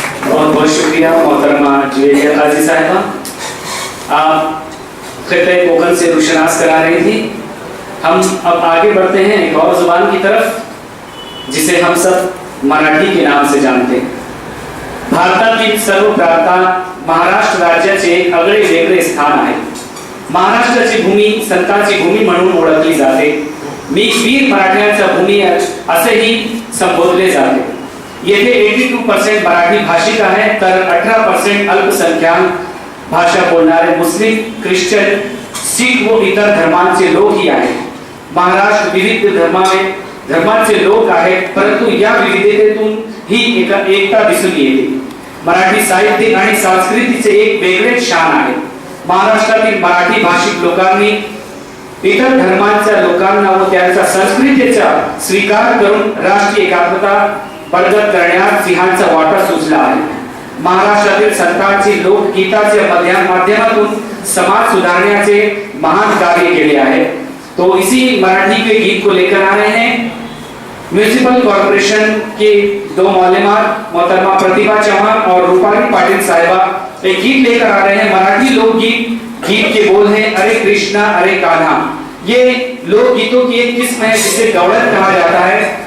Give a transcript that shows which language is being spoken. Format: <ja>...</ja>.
<hi>बहुत बहुत शुक्रिया मोहतरमा जुवेरिया काजी साहिबा, आप खिते कोकन से रुशनास करा रही थी। हम अब आगे बढ़ते हैं एक और जुबान की तरफ जिसे हम सब मराठी के नाम से जानते हैं।</hi> <mr>भारतातील सर्व प्रांतात महाराष्ट्र राज्याचे एक आगळे वेगळे स्थान आहे। महाराष्ट्राची भूमी संतांची भूमी म्हणून ओळखली जाते। मी वीर मराठ्यांचा भूमी असेही संबोधले जाते। येथे 82% मराठी भाषिक आहे तर 18% अल्पसंख्याक भाषा बोलणारे मुस्लिम, ख्रिश्चन, शीख व इतर धर्मांचे लोकही आहेत। महाराष्ट्र विविध धर्मांचे लोक आहेत, परंतु या विविधतेतून ही एकता दिसून येते। मराठी साहित्य आणि संस्कृतीचे एक वेगळेच शान आहे। महाराष्ट्रातील मराठी भाषिक लोकांनी इतर धर्मांच्या लोकांना व त्यांच्या संस्कृतीचा स्वीकार करून राष्ट्रीय एकात्मता बळकट करण्यात सिंहाचा वाटा सुचला आहे। महाराष्ट्रातील संतांची लोकगीताच्या माध्यमातून समाज सुधारण्याचे महान कार्य केले आहे।</mr> <hi>तो इसी मराठी के गीत को लेकर आ रहे हैं म्यूनिसिपल कॉर्पोरेशन के 2 मालेमार मोहतरमा प्रतिभा चौहान और रूपाली पाटिल साहिबा एक गीत लेकर आ रहे हैं। मराठी लोकगीत, गीत के बोल हैं अरे कृष्णा अरे कान्हा। ये लोकगीतों की एक किस्म है जिसे गौड़त कहा जाता है।</hi>